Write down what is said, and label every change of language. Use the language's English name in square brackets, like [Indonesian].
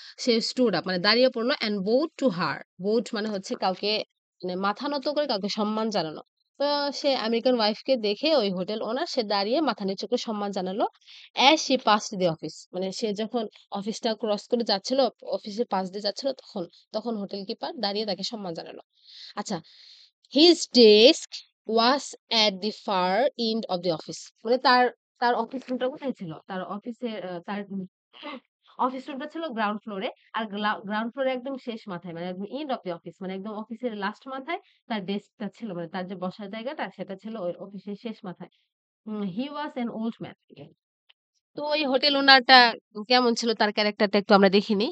[Bangla] সে [English] stood up [Bangla] মানে দাঁড়িয়ে পড়ল [English] And bowed to her. [Bangla] bowed মানে হচ্ছে কাউকে মানে মাথা নত করে কাউকে সম্মান জানানো। তো সে আমেরিকান ওয়াইফকে দেখে ওই হোটেল ওনার সে দাঁড়িয়ে মাথা নিচু করে সম্মান জানালো। [English] as she passed the office [Bangla] মানে সে যখন অফিসটা ক্রস করে যাচ্ছিল, অফিসের পাশ দিয়ে যাচ্ছিল তখন হোটেল কিপার দাঁড়িয়ে তাকে সম্মান জানালো। আচ্ছা, [English] his desk was at the far end of the office [Bangla] মানে তার অফিস রুমটা কোথায় ছিল? তার অফিসের তার অফিস রুমটা ছিল গ্রাউন্ড ফ্লোরে। আর গ্রাউন্ড ফ্লোরে একদম শেষ মাথায় মানে একদম [English] end of the office [Bangla] মানে একদম অফিসের লাস্ট মাথায় তার ডেস্কটা ছিল। মানে তার যে বসার জায়গাটা সেটা ছিল ওই অফিসের শেষ মাথায়। [English] He was an old man. [Bangla] তো ওই হোটেল ওনারটা কেমন ছিল তার ক্যারাক্টারটা একটু আমরা দেখিনি।